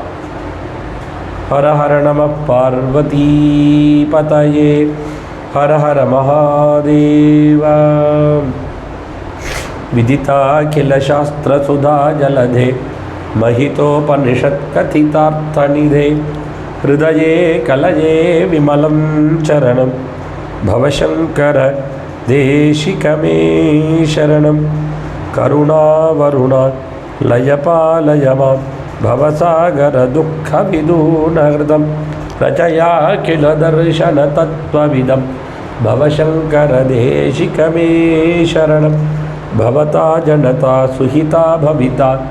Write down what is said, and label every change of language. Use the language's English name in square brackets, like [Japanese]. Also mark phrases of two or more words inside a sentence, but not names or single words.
[Sanskrit] हर हर नम पार्वती पतये हर हर महादेव. विदिताखिल शास्त्र सुधा जलधे महितोपनिषत् कथितार्थनिधे हृदये कलये विमलं चरणं भवशङ्कर देशिकमे शरणं करुणावरुणा लयपालय मां भवसागरदुःखविदूनहृदं रचया किल दर्शनतत्त्वविदं भवशङ्करदेशिकमे शरणं भवता जनता सुहिता भविता